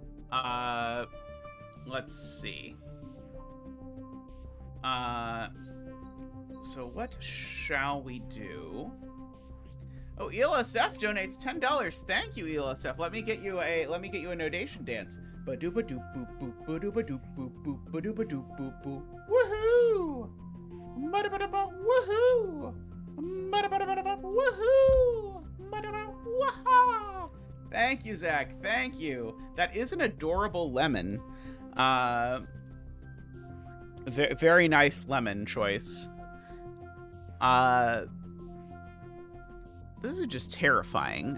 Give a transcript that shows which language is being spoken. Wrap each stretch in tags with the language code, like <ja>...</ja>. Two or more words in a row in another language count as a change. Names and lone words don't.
<en>Let's see. So what shall we do? Oh, ELSF donates $10. Thank you, ELSF. Let me get you a nodation dance. Ba-doo-ba-doo boop boop ba-doo-ba-doo boop boop ba-doo-ba-doo boop boop. Woohoo! Ba-da-ba-da-ba woohoo! Ba-da-ba-da-ba-da-ba woohoo! Ba-da-ba-waha! Thank you, Zach. Thank you. That is an adorable lemon. Very nice lemon choice. This is just terrifying.</en>